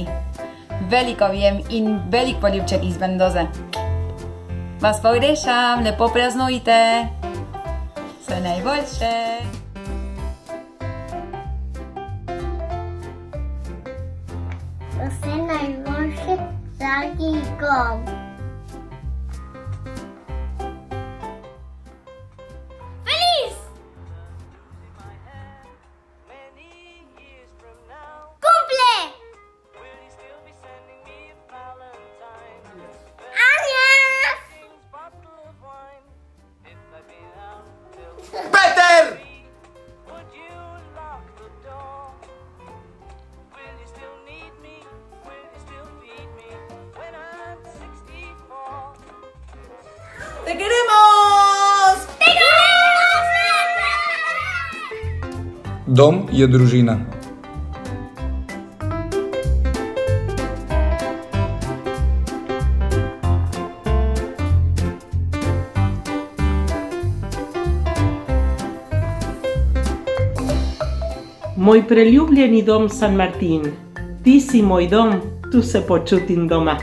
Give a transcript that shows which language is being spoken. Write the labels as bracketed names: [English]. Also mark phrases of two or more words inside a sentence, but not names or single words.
[Slovenian] Veliko vjem in velik poljubček iz Mendoze. Vas pogrešam, lepo praznujte. Vse najboljše. Vse najboljše, dragi dom. [Spanish] Feliz! Cumple! Adiós! Peter! ¡Te queremos! ¡Te queremos! [Slovenian] Dom je družina. Moj preljubljeni dom San Martin, ti si moj dom, tu se počutim doma.